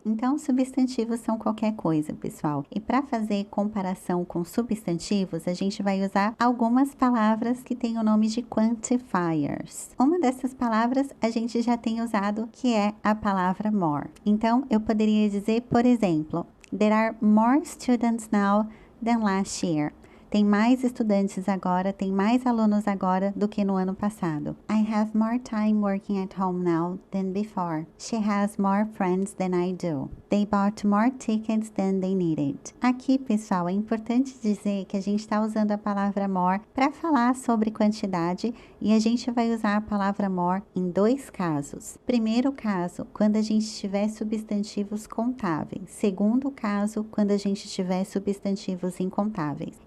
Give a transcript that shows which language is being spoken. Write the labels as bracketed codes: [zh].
[pt] Então, substantivos são qualquer coisa, pessoal. E para fazer comparação com substantivos, a gente vai usar algumas palavras que têm o nome de quantifiers. Uma dessas palavras a gente já tem usado, que é a palavra more. Então, eu poderia dizer, por exemplo, [en] there are more students now than last year. [pt] Tem mais estudantes agora, tem mais alunos agora do que no ano passado. [en] I have more time working at home now than before. She has more friends than I do. They bought more tickets than they needed. [pt] Aqui, pessoal, é importante dizer que a gente está usando a palavra more para falar sobre quantidade e a gente vai usar a palavra more em dois casos. Primeiro caso, quando a gente tiver substantivos contáveis. Segundo caso, quando a gente tiver substantivos incontáveis.